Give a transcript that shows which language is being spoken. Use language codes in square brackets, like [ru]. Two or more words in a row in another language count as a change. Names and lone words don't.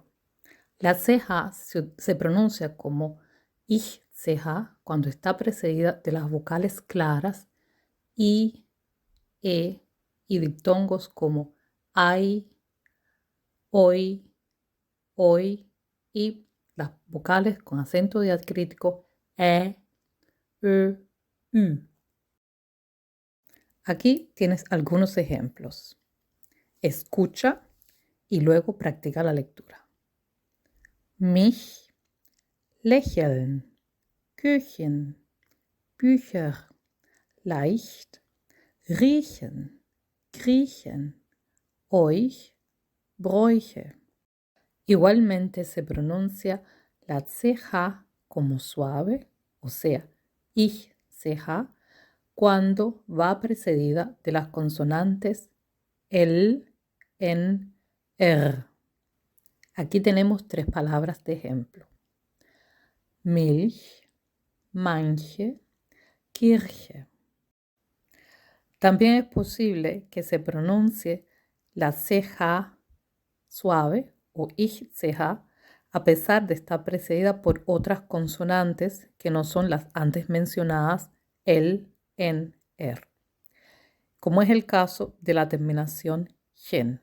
[es] La CH se pronuncia como ich CH cuando está precedida de las vocales claras I, E y diptongos como ai, oi, oi y las vocales con acento diacrítico ö, ü. Aquí tienes algunos ejemplos. Escucha y luego practica la lectura. [de] Mich, lächeln, Küchen, Bücher, leicht, riechen, kriechen, euch, bräuche. [es] Igualmente se pronuncia la CH como suave, o sea, ich CH, cuando va precedida de las consonantes L, N, R. Aquí tenemos 3 palabras de ejemplo. [de] Milch, manche, Kirche. [es] También es posible que se pronuncie la CH suave o ich CH a pesar de estar precedida por otras consonantes que no son las antes mencionadas L, N, R, como es el caso de la terminación gen.